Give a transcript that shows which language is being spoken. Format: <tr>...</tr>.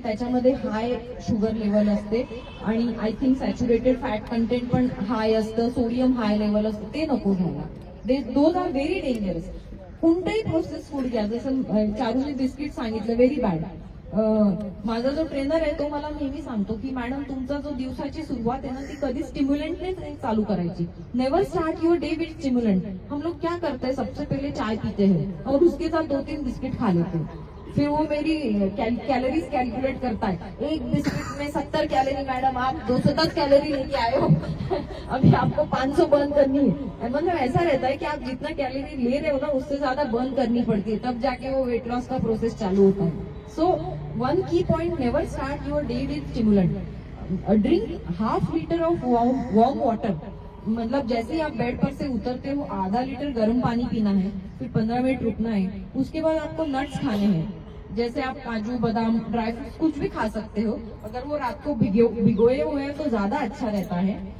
<mr>त्याच्यामध्ये हाय sugar level असते आणि I think saturated fat content पण हाय असतं, सोडियम हाय लेवल असतं, ते नको घ्यायला.</mr> <en>Those are very dangerous.</en> <mr>कोणतंही प्रोसेस फूड घ्या, जसं चारूने बिस्किट सांगितलं,</mr> <en>Very bad.</en> <mr>माझा जो ट्रेनर आहे तो मला नेहमी सांगतो की मॅडम, तुमचा जो दिवसाची सुरुवात आहे ना ती कधी स्टिम्युलंटने चालू करायची.</mr> <en>Never start your day with stimulant.</en> <hi>हम लोग क्या करते हैं, सबसे पहले चाय पीते हैं और उसके साथ 2-3 बिस्किट खा लेते हैं. फिर वो मेरी कैलोरीज कैलकुलेट करता है. एक बिस्किट में 70 कैलोरी, मैडम आप 210 कैलोरी लेके आए हो. अभी आपको 500 बर्न करनी है. मतलब ऐसा रहता है कि आप जितना कैलोरी ले रहे हो ना उससे ज्यादा बर्न करनी पड़ती है, तब जाके वो वेट लॉस का प्रोसेस चालू होता है.</hi> <en>So one key point, never start your day with stimulant. Drink ½ liter of warm water.</en> <hi>मतलब जैसे ही आप बेड पर से उतरते हो ½ लीटर गर्म पानी पीना है, फिर 15 मिनट रुकना है. उसके बाद आपको नट्स खाने हैं, जैसे आप काजू, बादाम, ड्राई फ्रूट्स कुछ भी खा सकते हो. अगर वो रात को भिगोए हुए हैं तो ज्यादा अच्छा रहता है.</hi>